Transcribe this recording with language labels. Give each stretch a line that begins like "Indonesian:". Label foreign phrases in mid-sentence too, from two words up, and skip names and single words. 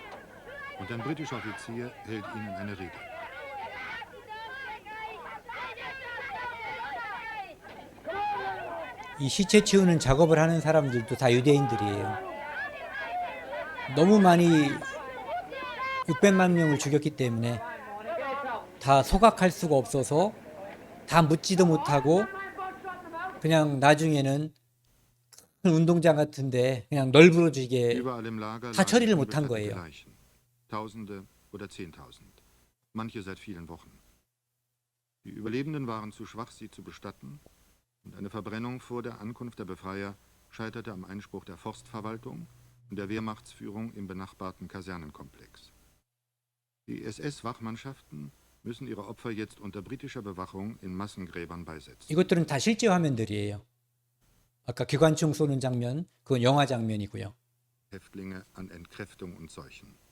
German: Und ein britischer Offizier hält ihnen eine Rede.
Korean: 이 시체 치우는 작업을 하는 사람들도 다 유대인들이에요. 너무 많이 600만 명을 죽였기 때문에 다 소각할 수가 없어서 다 묻지도 못하고 그냥 나중에는 운동장 같은데 그냥 널브러지게
German: Überall im Lager
Korean: 다 처리를
German: lagen
Korean: 못한
German: unbestattete
Korean: 거예요.
German: Leichen. Tausende oder 10.000. Manche seit vielen Wochen. Die Überlebenden waren zu schwach, sie zu bestatten, und eine Verbrennung vor der Ankunft der Befreier scheiterte am Einspruch der Forstverwaltung und der Wehrmachtsführung im benachbarten Kasernenkomplex. Die SS-Wachmannschaften müssen ihre Opfer jetzt unter britischer Bewachung in Massengräbern beisetzen.
Korean: 이것들은 다 실제 화면들이에요. 아까 기관총 쏘는 장면, 그건 영화 장면이고요.
German: Häftlinge an Entkräftung und Seuchen.